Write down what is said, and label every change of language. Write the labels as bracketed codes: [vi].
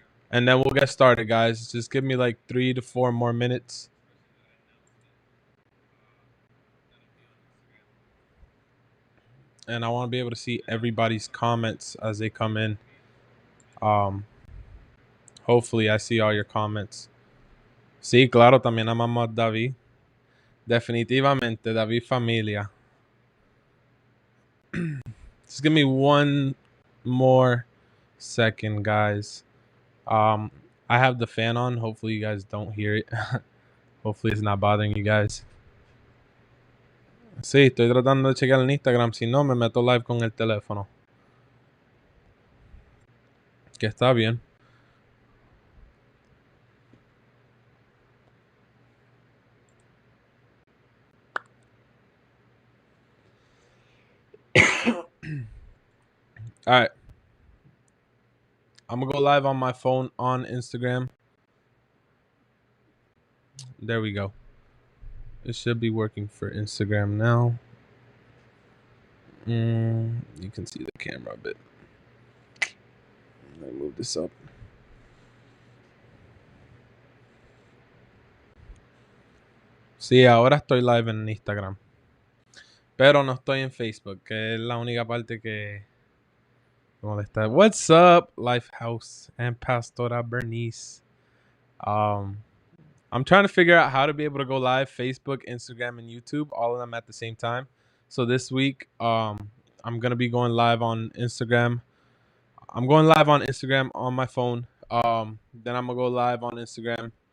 [en] And then we'll get started, guys. Just give me like 3 to 4 more minutes. And I want to be able to see everybody's comments as they come in. Um, Hopefully, I see all your comments. [es] Sí, claro, también amamos a David. Definitivamente, David familia. [en] Just give me one more second, guys. Um, I have the fan on. Hopefully, you guys don't hear it. Hopefully, it's not bothering you guys. [es] Sí, estoy tratando de chequear el Instagram. Si no, me meto live con el teléfono. Que está bien. [en] All right. I'm going to go live on my phone on Instagram. There we go. It should be working for Instagram now. You can see the camera a bit. Let me move this up. [es] Sí, ahora estoy live en Instagram. Pero no estoy en Facebook, que es la única parte que molesta. [en] What's up, Lifehouse and Pastora Bernice? I'm trying to figure out how to be able to go live Facebook, Instagram, and YouTube, all of them at the same time. So this week, I'm gonna be going live on Instagram. I'm going live on Instagram on my phone. Then I'm gonna go live on Instagram.